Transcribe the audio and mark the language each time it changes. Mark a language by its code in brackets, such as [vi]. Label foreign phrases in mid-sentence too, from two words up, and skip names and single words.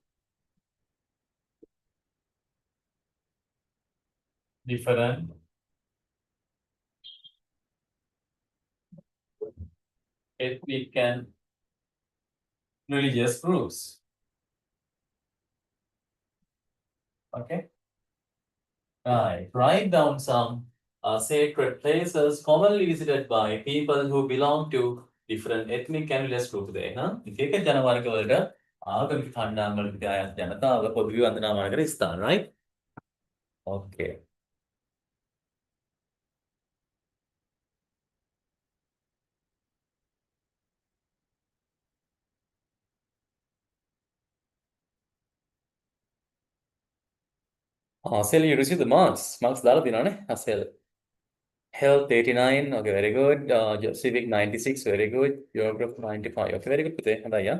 [en] different ethnic and religious groups. Okay. Right. Write down some sacred places commonly visited by people who belong to different ethnic and religious groups. [si] දෙන එක ජනවර්ග වලට ආගමික කණ්ඩායම් වලට අයත් ජනතාව පොදුවේ වන්දනාමාන කර ස්ථාන, [en] right? Okay. Asel, you received the marks. Marks [si] දාලා දිනවනේ [en] Asel. Health 89, okay, very good. Geo Civic 96, very good. Geography 95, okay, very good. [si] පුතේ හොඳයි යා.